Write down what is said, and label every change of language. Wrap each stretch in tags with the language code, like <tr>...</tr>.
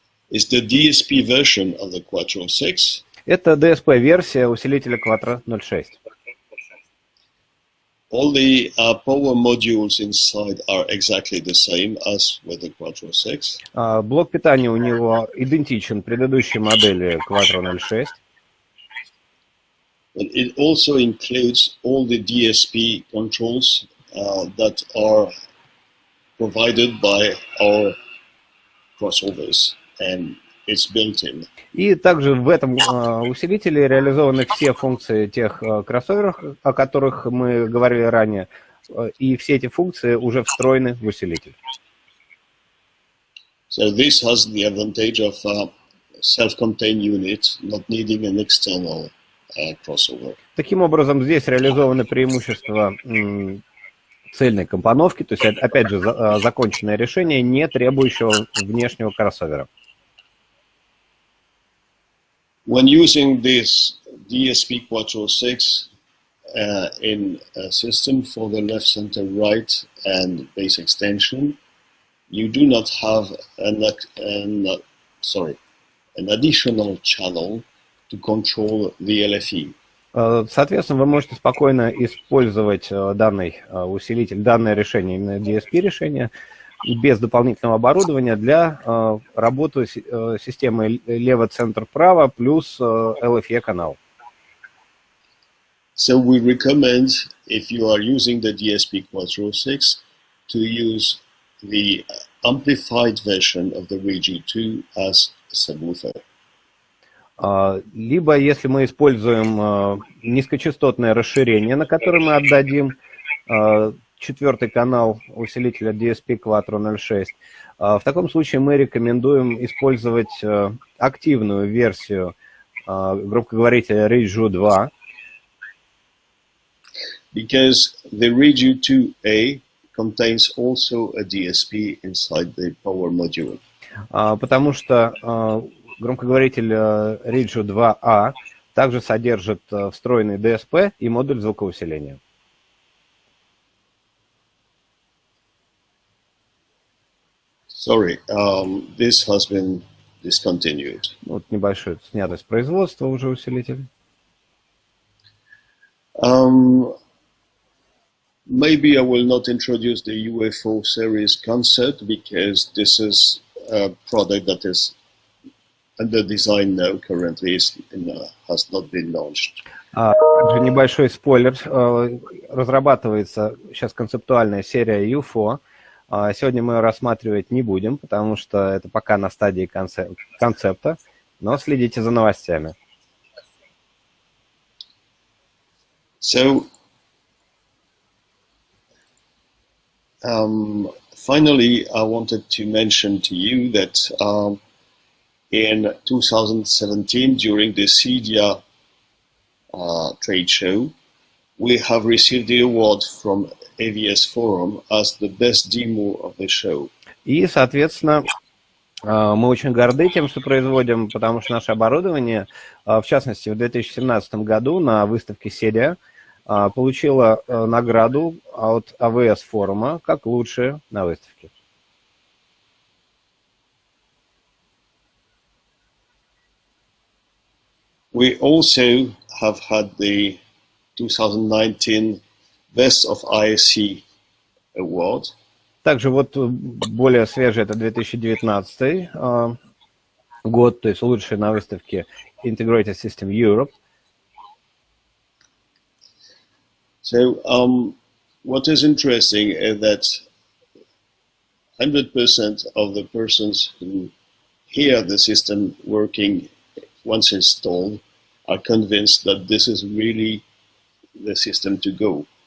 <en>is the DSP version of the Quattro 6.</en> <ru>Это DSP-версия усилителя Quattro 06.</ru> <en>All the power modules inside are exactly the same as with the Quattro 6.</en> <ru>Блок питания у него идентичен предыдущей модели Quattro 06.</ru> <en>But it also includes all the DSP controls that are provided by our crossovers, and it's built in.</en> <ru>И также в этом усилителе реализованы все функции тех кроссоверов, о которых мы говорили ранее, и все эти функции уже встроены в усилитель.</ru> <en>So this has the advantage of self-contained unit, not needing an external crossover.</en> <ru>Таким образом, здесь реализованы преимущества цельной компоновки, то есть, опять же, законченное решение, не требующего внешнего кроссовера.</ru> <en>When using this DSP Quattro 6 in a system for the left, center, right, and base extension, you do not have an additional channel to control the LFE.</en> <ru>Соответственно, вы можете спокойно использовать данный усилитель, данное решение, именно DSP-решение, без дополнительного оборудования для работы системы лево-центр-право плюс LFE-канал.</ru> <en>So we recommend, if you are using the DSP Quattro 6, to use the amplified version of the Regi2 as a subwoofer.</en> <ru>Либо, если мы используем низкочастотное расширение, на которое мы отдадим четвертый канал усилителя DSP Quattro 06, в таком случае мы рекомендуем использовать активную версию громкоговорителя Regi2.</ru> <en>Because the Regi2A contains also a DSP inside the power module.</en> <ru>Потому что громкоговоритель Regi2A также содержит встроенный DSP и модуль звукоусиления.</ru> <en>Sorry, this has been discontinued.</en> <ru>Вот небольшой снятый с производства уже усилитель.</ru> <en>Maybe I will not introduce the UFO series concept because this is a product that is under design now, currently has not been launched.</en> <ru>Также небольшой спойлер. Разрабатывается сейчас концептуальная серия UFO. Сегодня мы ее рассматривать не будем, потому что это пока на стадии концепта, но следите за новостями.</ru> <en>So, finally, I wanted to mention to you that in 2017, during the CEDIA trade show, we have received the award from AVS Forum as the best demo of the show.</en> <ru>И, соответственно, мы очень горды тем, что производим, потому что наше оборудование, в частности, в 2017 году на выставке CEDIA получило награду от AVS форума как лучшее на выставке.</ru> <en>We also have had the 2019 Best of ISC Award.</en> <ru>Также вот более свежий, это 2019 год, то есть лучший на выставке Integrated System Europe.</ru> <en>So what is interesting is that 100% of the persons who hear the system working once installed are convinced that this is really the system to go.</en>